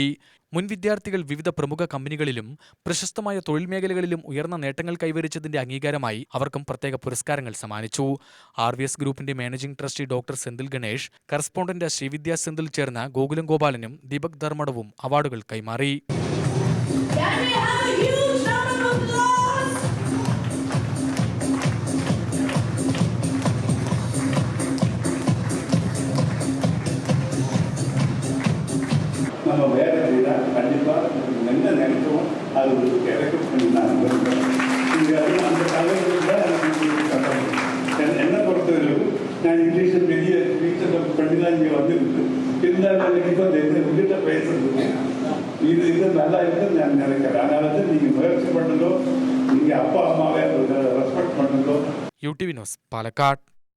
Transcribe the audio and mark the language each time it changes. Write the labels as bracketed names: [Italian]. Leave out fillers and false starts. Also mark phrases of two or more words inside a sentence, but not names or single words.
[Malayalam] മുൻ വിദ്യാർത്ഥികൾ വിവിധ പ്രമുഖ കമ്പനികളിലും പ്രശസ്തമായ തൊഴിൽ മേഖലകളിലും ഉയർന്ന നേട്ടങ്ങൾ കൈവരിച്ചതിന്റെ അംഗീകാരമായി അവർക്കും പ്രത്യേക പുരസ്കാരങ്ങൾ സമ്മാനിച്ചു. RVS ഗ്രൂപ്പിന്റെ [English] managing trustee [Malayalam] ഡോക്ടർ സെന്തിൽ ഗണേഷ്, കറസ്പോണ്ടന്റ് ശ്രീവിദ്യ സെന്തിൽ ചേർന്ന ഗോകുലം ഗോപാലനും ദീപക് ധർമ്മടവും അവാർഡുകൾ കൈമാറി. [Tamil] நம்ம வேலை செய்தால் கண்டிப்பாக என்ன நினைக்கிறோம் அது கிடைக்கும் பண்ணி நான் நம்புகிறேன். அந்த தலைவர்கள் என்னை பொறுத்தவரைக்கும் நான் இங்கிலீஷில் பெரிய டீச்சர் பண்ணி தான் இங்கே வந்துருக்கு. இருந்தாலும் கண்டிப்பாக உங்கள்கிட்ட பேசுறது இது நல்லா இருக்குன்னு நான் நினைக்கிறேன். அதனால நீங்கள் முயற்சி பண்ணுங்களோ, நீங்கள் அப்பா அம்மாவே ரெஸ்பெக்ட் பண்ணுங்களோ. [Malayalam] UTV ന്യൂസ്, പാലക്കാട്.